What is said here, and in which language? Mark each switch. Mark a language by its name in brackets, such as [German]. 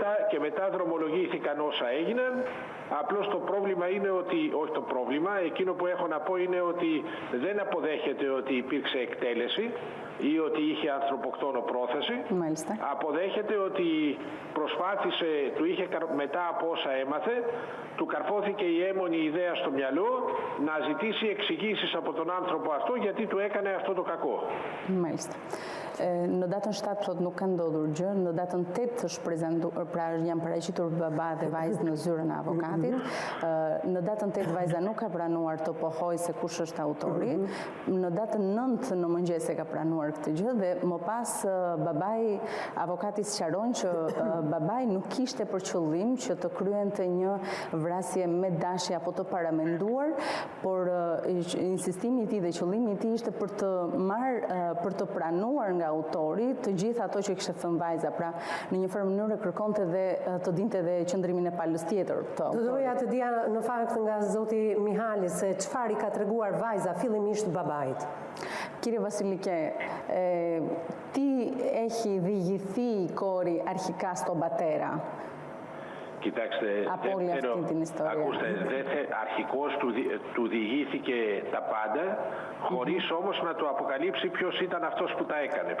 [Greek] Και μετά δρομολογήθηκαν όσα έγιναν. Απλώς το πρόβλημα είναι ότι, όχι το πρόβλημα, εκείνο που έχω να πω είναι ότι δεν αποδέχεται ότι υπήρξε εκτέλεση ή ότι είχε ανθρωποκτόνο πρόθεση. Μάλιστα. Αποδέχεται ότι προσπάθησε, μετά από όσα έμαθε, του καρφώθηκε η έμονη ιδέα στο μυαλό να ζητήσει εξηγήσεις από τον άνθρωπο αυτό γιατί του έκανε αυτό το κακό. Μάλιστα. [Albanian] Në datën 7 thot nuk ka ndodhur gjë, në datën 8 janë paraqitur baba dhe vajzë në zyrën e avokatit. Në datën 8 vajza nuk ka pranuar të pohoj se kush është autori. Në datën 9 në mëngjes e ka pranuar këtë gjë dhe më pas babai avokati sqaron që babai nuk kishte për qëllim që të kryente një vrasje me dashje apo të paramenduar, por insistimi i tij dhe qëllimi i tij ishte për të pranuar nga autori të gjithë ato që kishte thënë vajza, pra në një farë mënyrë kërkonte dhe të dinte dhe qëndrimin e palës tjetër. Doja të dija në fakt nga zoti Mihali se çfarë i ka treguar vajza fillimisht babait. [Greek] Κύριε Βασιλικέ, τι έχει διηγηθεί η κόρη αρχικά στον πατέρα? Κοιτάξτε, από όλη αυτή την ιστορία. Ακούστε, αρχικώς του διηγήθηκε τα πάντα, χωρίς όμως να του αποκαλύψει ποιος ήταν αυτός που τα έκανε.